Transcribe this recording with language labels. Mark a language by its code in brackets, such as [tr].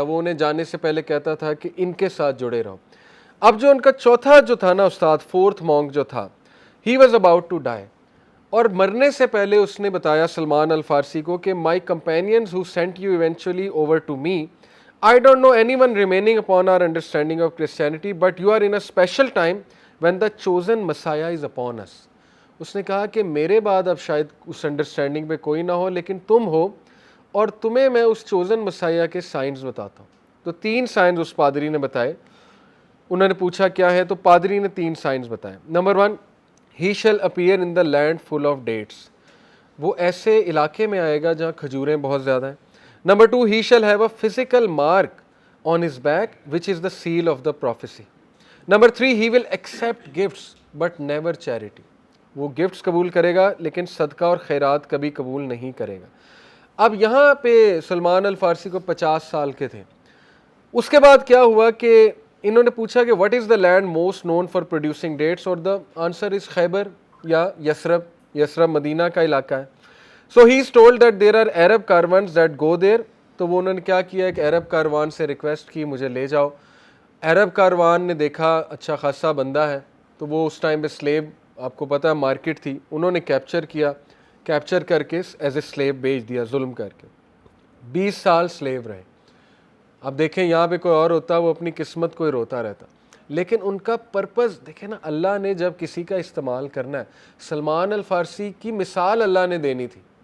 [ur] وہ انہیں جانے سے پہلے کہتا تھا کہ ان کے ساتھ جڑے رہو. اب جو ان کا چوتھا جو تھا نا استاد, [en] fourth monk [ur] جو تھا, [en] he was about to die, [ur] اور مرنے سے پہلے اس نے بتایا سلمان الفارسی کو کہ [en] My companions who sent you eventually over to me, I don't know anyone remaining upon our understanding of Christianity, but you are in a special time when the chosen Messiah is upon us. [ur] اس نے کہا کہ میرے بعد اب شاید اس understanding پہ کوئی نہ ہو, لیکن تم ہو, اور تمہیں میں اس چوزن مسیح کے سائنز بتاتا ہوں. تو 3 سائنز اس پادری نے بتائے. انہوں نے پوچھا کیا ہے, تو پادری نے 3 سائنز بتائے. Number 1, [en] he shall appear in the land full of dates. [ur] وہ ایسے علاقے میں آئے گا جہاں کھجوریں بہت زیادہ ہیں. Number 2, [en] he shall have a physical mark on his back which is the seal of the prophecy. [ur] Number 3, [en] he will accept gifts but never charity. [ur] وہ گفٹس قبول کرے گا لیکن صدقہ اور خیرات کبھی قبول نہیں کرے گا. اب یہاں پہ سلمان الفارسی کو 50 سال کے تھے. اس کے بعد کیا ہوا کہ انہوں نے پوچھا کہ [en] what is the land most known for producing dates, [ur] اور [en] the answer is Khaybar یا Yathrib. [ur] یثرب مدینہ کا علاقہ ہے. [en] So he is told that there are Arab caravans that go there. [ur] تو وہ انہوں نے کیا کیا, ایک عرب کاروان سے ریکویسٹ کی مجھے لے جاؤ. عرب کاروان نے دیکھا اچھا خاصا بندہ ہے, تو وہ اس ٹائم پہ سلیب, آپ کو پتہ ہے مارکیٹ تھی, انہوں نے کیپچر کیا, کیپچر کر کے [en] as a slave [ur] بیچ دیا ظلم کر کے. 20 سال سلیب رہے. اب دیکھیں یہاں پہ کوئی اور ہوتا وہ اپنی قسمت کو ہی روتا رہتا, لیکن ان کا پرپز دیکھیں نا, اللہ نے جب کسی کا استعمال کرنا ہے, سلمان الفارسی کی مثال اللہ نے دینی تھی.